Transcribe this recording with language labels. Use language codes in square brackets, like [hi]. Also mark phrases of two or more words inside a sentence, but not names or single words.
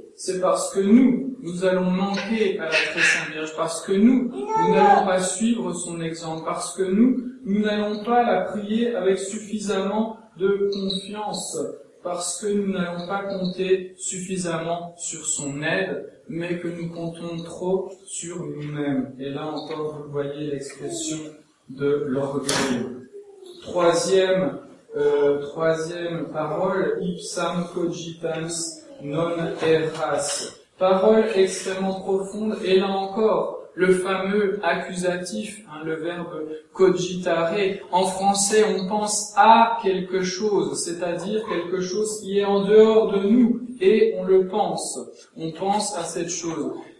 [fr] C'est parce que nous allons manquer à la très sainte Vierge, parce que nous n'allons pas suivre son exemple, parce que nous n'allons pas la prier avec suffisamment de confiance, parce que nous n'allons pas compter suffisamment sur son aide, mais que nous comptons trop sur nous-mêmes. Et là encore, vous voyez l'expression de l'orgueil. Troisième parole, [la] ipsam cogitans non eras. [fr] Parole extrêmement profonde, et là encore, le fameux accusatif, le verbe cogitare. En français, on pense à quelque chose, c'est-à-dire quelque chose qui est en dehors de nous, et on le pense. On pense à cette chose.